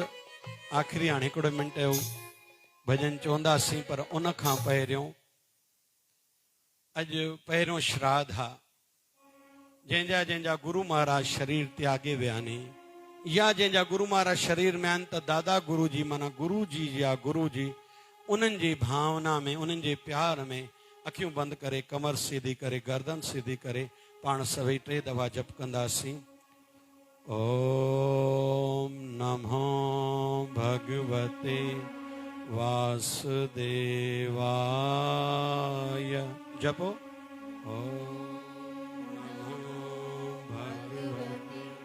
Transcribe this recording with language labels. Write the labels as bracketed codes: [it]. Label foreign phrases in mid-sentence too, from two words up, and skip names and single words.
[sd] आख़िरी हाणे हिकिड़ो मिंट जो भॼन चवंदासीं, पर उन खां पहिरियों अॼु पहिरियों श्राद्ध आहे। जंहिंजा जंहिंजा गुरु महाराज शरीर त्यागे विया आहिनि, या जंहिंजा गुरु महाराज शरीर में आहिनि, त दादा गुरु जी माना गुरु जी या गुरु जी, उन्हनि जी भावना में, उन्हनि जे प्यार में अखियूं बंदि करे, कमर सीधी करे, गर्दन सीधी करे पाण सभई 3 दफ़ा जप कंदासीं। [sa] ओम नमो भगवते वासुदेवाय। जपो। ओम नमो भगवते